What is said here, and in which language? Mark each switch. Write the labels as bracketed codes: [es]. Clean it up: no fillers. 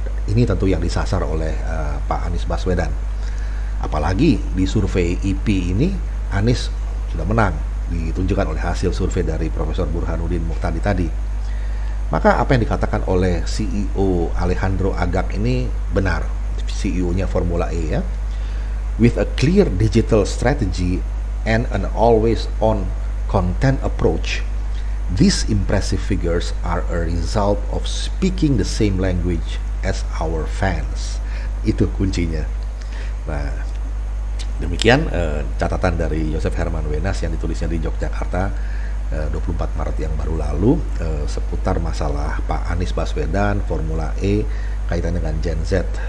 [id] Ini tentu yang disasar oleh Pak Anies Baswedan. Apalagi di survei IP ini Anies sudah menang, ditunjukkan oleh hasil survei dari Profesor Burhanuddin Muhtadi tadi. Maka apa yang dikatakan oleh CEO Alejandro Agag ini benar, CEO-nya Formula E ya. [en] With a clear digital strategy and an always-on content approach, these impressive figures are a result of speaking the same language as our fans. [id] Itu kuncinya. Nah, demikian catatan dari Joseph Herman Wenas yang ditulisnya di Yogyakarta 24 Maret yang baru lalu seputar masalah Pak Anies Baswedan, Formula E, kaitan dengan Gen Z.